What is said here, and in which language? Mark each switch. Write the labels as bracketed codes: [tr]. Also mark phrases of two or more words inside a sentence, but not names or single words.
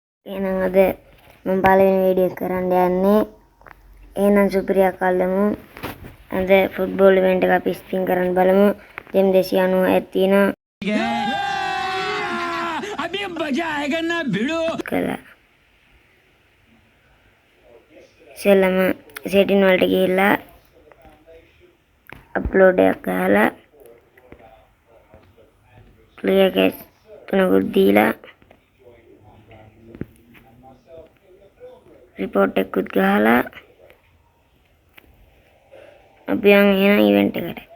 [si] එහෙනම් අද මම පළවෙනි වීඩියෝ කරන්න යන්නේ. එහෙනම් සුප්‍රියා කල්ලමු. අද [en] football event [si] එක අපි ස්පින් කරන්න බලමු. ජෙම් 290ක් තියෙනවා. [hi] अभी मजा आएगा ना भिड़ो කළා. [si] ඉතින්ම සෙටින් වලට ගිහිල්ලා අප්ලෝඩ් එකක් ගහලා [en] clear cache [si] තුනකුත් දීලා රිපෝට් එකකුත් ගහලා අපි යන් එහෙනම් ඉවෙන්ට් එකට.